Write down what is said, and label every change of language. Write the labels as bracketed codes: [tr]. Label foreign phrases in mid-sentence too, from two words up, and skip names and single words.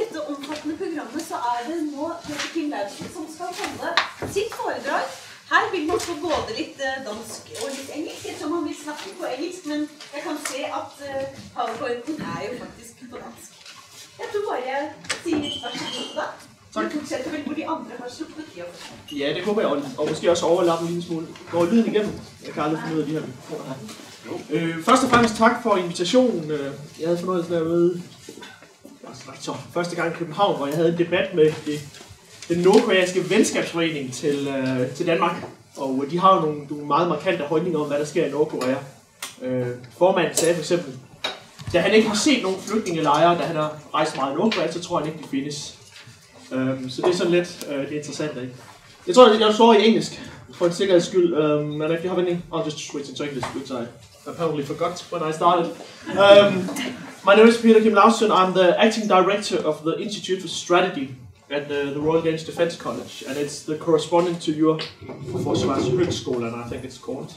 [no] omfattende programmet så det nå Peter Kim Laursen som skal holde sitt foredrag. Her vil man få både litt dansk og litt engelsk, ettersom han vil snakke på engelsk, men jeg kan se at PowerPointen jo faktisk på dansk. Jeg tror bare jeg sier litt vær så god da. Du fortsetter vel hvor de andre har sluppet i år. [da] Ja, det håber jeg, og måske også overlappe en lille smule. Går lyden igennem? Jeg kan aldrig finde ud af de her mikrofoner her. Først og fremmest tak for invitationen. Jeg havde fornøjelsen af at møde første gang i København, hvor jeg havde en debat med den nordkoreanske venskabsforening til Danmark. Og de har jo nogle meget markante holdninger om, hvad der sker i Nordkorea. Formanden sagde for eksempel, da han ikke har set nogen flygtningelejre, da han har rejst meget i Nordkorea, så tror han ikke, de findes. Så det er sådan lidt det interessante. Jeg tror, jeg står i engelsk, for en sikkerheds skyld. [en] And if you have any, I'll just switch into English, which I apparently forgot when I started. My name is Peter Kim Laursen. I'm the acting director of the Institute for Strategy at the Royal Danish Defence College, and it's the correspondent to your Forsvarshögskolan, I think it's called.